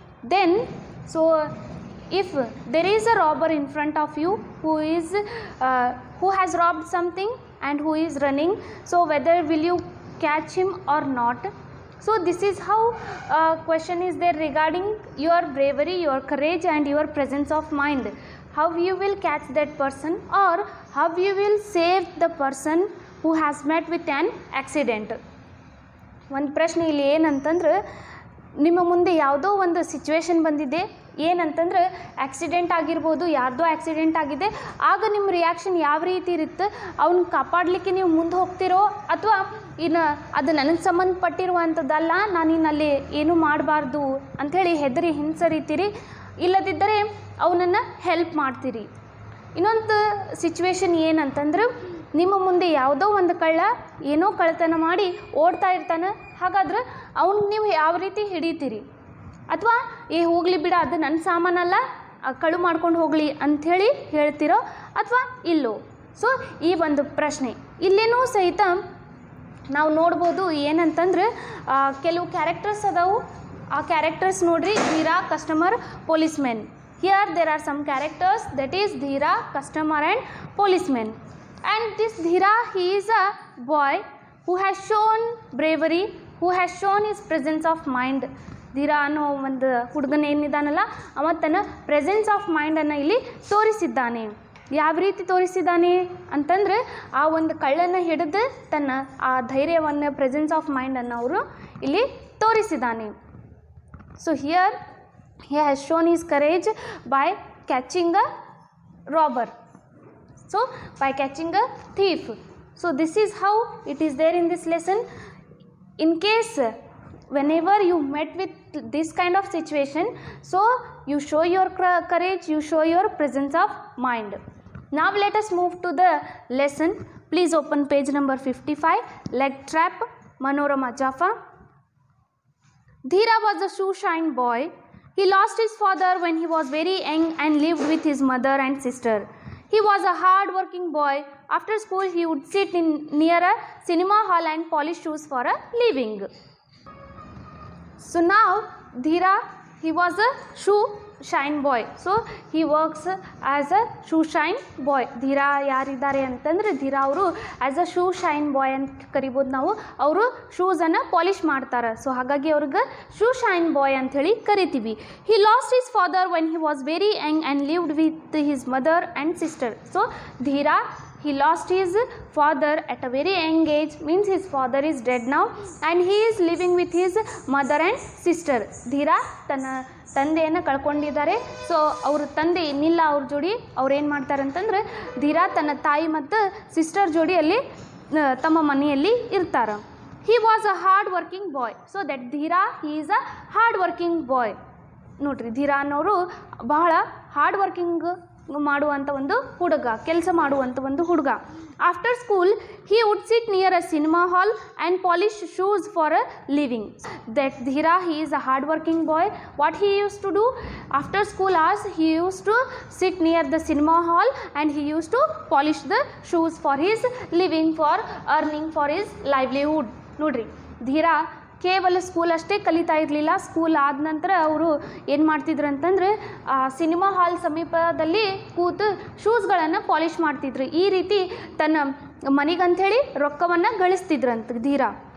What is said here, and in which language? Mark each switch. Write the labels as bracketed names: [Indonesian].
[English] Then so if there is a robber in front of you who has robbed something and who is running, so whether will you catch him or not? So this is how question is there regarding your bravery, your courage and your presence of mind. How you will catch that person or how you will save the person who has met with an accident. [Kannada] ಒಂದು ಪ್ರಶ್ನೆ ಇಲ್ಲಿ ಏನಂತಂದ್ರೆ, ನಿಮ್ಮ ಮುಂದೆ ಯಾವುದೋ ಒಂದು situation ಬಂದಿದೆ, ಏನಂತಂದ್ರೆ ಆಕ್ಸಿಡೆಂಟ್ ಆಗಿರ್ಬೋದು, ಯಾರ್ದೋ ಆಕ್ಸಿಡೆಂಟ್ ಆಗಿದೆ, ಆಗ ನಿಮ್ಮ ರಿಯಾಕ್ಷನ್ ಯಾವ ರೀತಿ ಇರುತ್ತೆ? ಅವ್ನ ಕಾಪಾಡಲಿಕ್ಕೆ ನೀವು ಮುಂದೆ ಹೋಗ್ತಿರೋ ಅಥವಾ ಇನ್ನು ಅದು ನನಗೆ ಸಂಬಂಧಪಟ್ಟಿರುವಂಥದ್ದಲ್ಲ, ನಾನಿನ್ನಲ್ಲಿ ಏನೂ ಮಾಡಬಾರ್ದು ಅಂಥೇಳಿ ಹೆದರಿ ಹಿಂಸರಿತೀರಿ, ಇಲ್ಲದಿದ್ದರೆ ಅವನನ್ನು ಹೆಲ್ಪ್ ಮಾಡ್ತೀರಿ. ಇನ್ನೊಂದು ಸಿಚುವೇಶನ್ ಏನಂತಂದ್ರೆ, ನಿಮ್ಮ ಮುಂದೆ ಯಾವುದೋ ಒಂದು ಕಳ್ಳ ಏನೋ ಕಳ್ಳತನ ಮಾಡಿ ಓಡ್ತಾ ಇರ್ತಾನೆ, ಹಾಗಾದ್ರೆ ಅವ್ನಿಗೆ ನೀವು ಯಾವ ರೀತಿ ಹಿಡಿತೀರಿ? ಅಥವಾ ಹೋಗಲಿ ಬಿಡ, ಅದು ನನ್ನ ಸಾಮಾನಲ್ಲ, ಕಳು ಮಾಡ್ಕೊಂಡು ಹೋಗಲಿ ಅಂಥೇಳಿ ಹೇಳ್ತಿರೋ ಅಥವಾ ಇಲ್ಲೋ? ಸೊ ಈ ಒಂದು ಪ್ರಶ್ನೆ ಇಲ್ಲೇನೂ ಸಹಿತ ನಾವು ನೋಡ್ಬೋದು. ಏನಂತಂದ್ರೆ ಕೆಲವು ಕ್ಯಾರೆಕ್ಟರ್ಸ್ ಅದಾವು. ಆ ಕ್ಯಾರೆಕ್ಟರ್ಸ್ ನೋಡ್ರಿ, Dheera, customer, ಪೊಲೀಸ್ಮೆನ್. [English] Here there are some characters, that is Dhira, customer and policemen. And this Dhira, he is a boy who has shown bravery, who has shown his presence of mind. [Kannada] Dheera ಅನ್ನೋ ಒಂದು ಹುಡುಗನ ಏನಿದ್ದಾನಲ್ಲ, ಅವ ತನ್ನ ಪ್ರೆಸೆನ್ಸ್ ಆಫ್ ಮೈಂಡನ್ನು ಇಲ್ಲಿ ತೋರಿಸಿದ್ದಾನೆ. ಯಾವ ರೀತಿ ತೋರಿಸಿದ್ದಾನೆ ಅಂತಂದರೆ, ಆ ಒಂದು ಕಳ್ಳನ್ನು ಹಿಡಿದು ತನ್ನ ಆ ಧೈರ್ಯವನ್ನು, ಪ್ರೆಸೆನ್ಸ್ ಆಫ್ ಮೈಂಡನ್ನು ಅವರು ಇಲ್ಲಿ ತೋರಿಸಿದ್ದಾನೆ. [English] So here he has shown his courage by catching a robber. So by catching a thief. So this is how it is there in this lesson. In case whenever you met with this kind of situation, so you show your courage, you show your presence of mind. Now let us move to the lesson. Please open page number 55. Leg trap, Manorama Jaffa. Dhira was a shoe-shine boy. He lost his father when he was very young and lived with his mother and sister. He was a hard-working boy. After school, he would sit near a cinema hall and polish shoes for a living. So now, Dhira, he was a shoe-shine boy. So he works as a shoe-shine boy. [Kannada] Dhira ಯಾರಿದ್ದಾರೆ ಅಂತಂದರೆ, ಧೀರಾ ಅವರು [English] as a shoe-shine boy [Kannada] ಅಂತ ಕರಿಬೋದು ನಾವು. ಅವರು ಶೂಸನ್ನು polish ಮಾಡ್ತಾರೆ. So ಹಾಗಾಗಿ ಅವ್ರಿಗೆ [English] shoe-shine boy [Kannada] ಅಂಥೇಳಿ ಕರಿತೀವಿ. He lost his father when he was very young and lived with his mother and sister. So Dhira, he lost his father at a very young age, means his father is dead now and he is living with his mother and sister. Dheera ತನ್ನ ತಂದೆಯನ್ನು ಕಳ್ಕೊಂಡಿದ್ದಾರೆ. So ಅವ್ರ ತಂದೆ ಇನ್ನಿಲ್ಲ ಅವ್ರ ಜೋಡಿ. ಅವ್ರು ಏನು ಮಾಡ್ತಾರೆ ಅಂತಂದ್ರೆ, ಧೀರಾ ತನ್ನ ತಾಯಿ ಮತ್ತು ಸಿಸ್ಟರ್ ಜೋಡಿಯಲ್ಲಿ ತಮ್ಮ ಮನೆಯಲ್ಲಿ ಇರ್ತಾರೆ. [English] He was a hard working boy. So that Dhira, he is a hard working boy. [Kannada] ನೋಡ್ರಿ, ಧೀರಾ ಅನ್ನೋರು ಬಹಳ ಹಾರ್ಡ್ ವರ್ಕಿಂಗ್ ಮಾಡುವಂಥ ಒಂದು ಹುಡುಗ, ಕೆಲಸ ಮಾಡುವಂಥ ಒಂದು ಹುಡುಗ. [English] After school he would sit near a cinema hall and polish shoes for a living. That Dhira, he is a hard working boy. What he used to do after school hours, he used to sit near the cinema hall and he used to polish the shoes for his living, for earning for his livelihood. [Kannada] ನೋಡ್ರಿ, ಧೀರಾ ಕೇವಲ school ಅಷ್ಟೇ ಕಲಿತಾ ಇರಲಿಲ್ಲ. School ಆದ ನಂತರ ಅವರು ಏನು ಮಾಡ್ತಿದ್ರು ಅಂತಂದರೆ, ಸಿನಿಮಾ ಹಾಲ್ ಸಮೀಪದಲ್ಲಿ ಕೂತು ಶೂಸ್ಗಳನ್ನು ಪಾಲಿಷ್ ಮಾಡ್ತಿದ್ರು. ಈ ರೀತಿ ತನ್ನ ಮನೆಗಂಥೇಳಿ ರೊಕ್ಕವನ್ನು ಗಳಿಸ್ತಿದ್ರಂತ ಧೀರಾ.